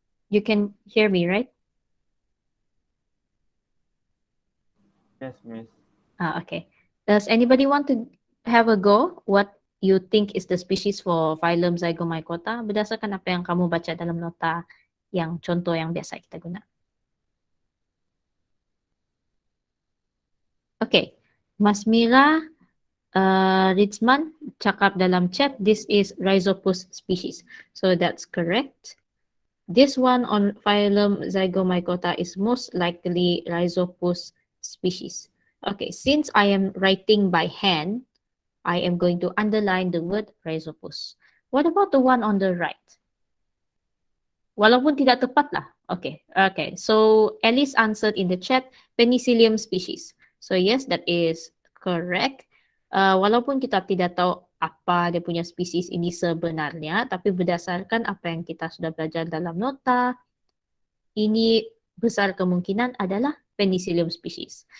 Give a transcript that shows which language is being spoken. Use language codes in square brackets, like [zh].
[en] You can hear me, right? Yes, Miss. Okay. Does anybody want to have a go? What you think is the species for phylum Zygomycota? [ms] Berdasarkan apa yang kamu baca dalam nota yang contoh yang biasa kita guna. [en] Okay. Mas Mira Ritzman [ms] cakap dalam [en] chat, this is Rhizopus species. So that's correct. This one on phylum Zygomycota is most likely Rhizopus species. Okay, since I am writing by hand, I am going to underline the word Rhizopus. What about the one on the right? [ms] Walaupun tidak tepat lah. [en] Okay, okay. So Alice answered in the chat, Penicillium species. So yes, that is correct. [ms] Walaupun kita tidak tahu apa dia punya spesies ini sebenarnya, tapi berdasarkan apa yang kita sudah belajar dalam nota, ini besar kemungkinan adalah Penicillium species.